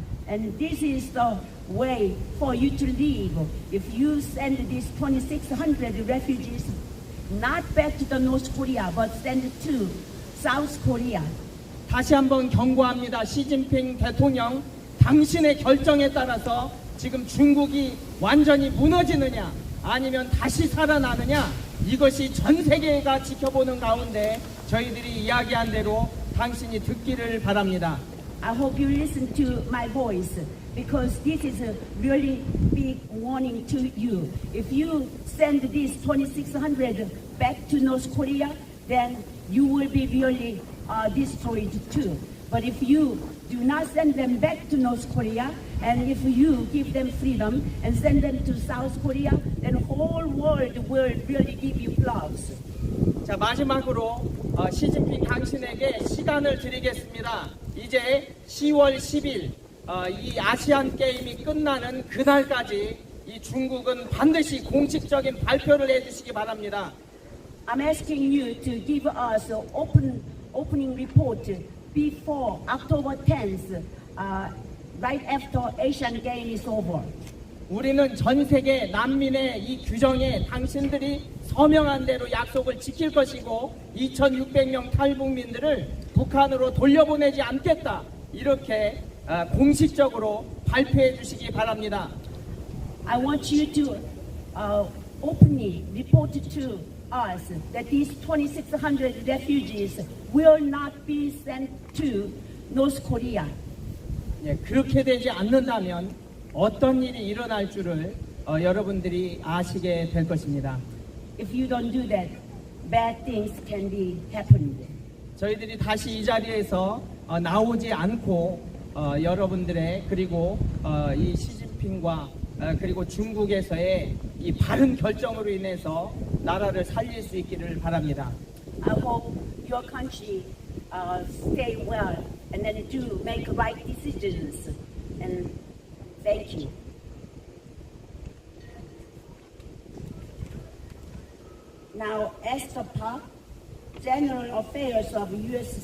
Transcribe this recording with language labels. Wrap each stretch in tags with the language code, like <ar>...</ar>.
<en>And this is the way for you to live. If you send these 2,600 refugees not back to the North Korea but send to South Korea.</en> <ko>다시 한번 경고합니다. 시진핑 대통령, 당신의 결정에 따라서 지금 중국이 완전히 무너지느냐 아니면 다시 살아나느냐, 이것이 전 세계가 지켜보는 가운데 저희들이 이야기한 대로 당신이 듣기를 바랍니다.</ko> <en>I hope you listen to my voice because this is a really big warning to you. If you send these 2,600 back to North Korea, then you will be really destroyed too. But if you do not send them back to North Korea, and if you give them freedom and send them to South Korea, then the whole world will really give you applause.</en> <ko>자, 마지막으로 시진핑 당신에게 시간을 드리겠습니다. 이제 10월 10일 이 아시안 게임이 끝나는 그날까지 이 중국은 반드시 공식적인 발표를 해주시기 바랍니다.</ko> <en>I'm asking you to give us an opening report before October 10th, right after Asian Game is over.</en> <ko>우리는 전 세계 난민의 이 규정에 당신들이 서명한 대로 약속을 지킬 것이고 2,600명 탈북민들을 북한으로 돌려보내지 않겠다, 이렇게 공식적으로 발표해 주시기 바랍니다.</ko> <en>I want you to openly report to us that these 2,600 refugees will not be sent to North Korea.</en> <ko>예, 그렇게 되지 않는다면 어떤 일이 일어날 줄을 여러분들이 아시게 될 것입니다.</ko> <en>If you don't do that, bad things can be happened.</en> <ko>저희들이 다시 이 자리에서 나오지 않고 여러분들의 그리고 이 시진핑과 그리고 중국에서의 이 바른 결정으로 인해서 나라를 살릴 수 있기를 바랍니다.</ko> <en>I hope your country stay well and then do make right decisions. And thank you. Now, Esther Prayer, General Affairs of U.S.</en>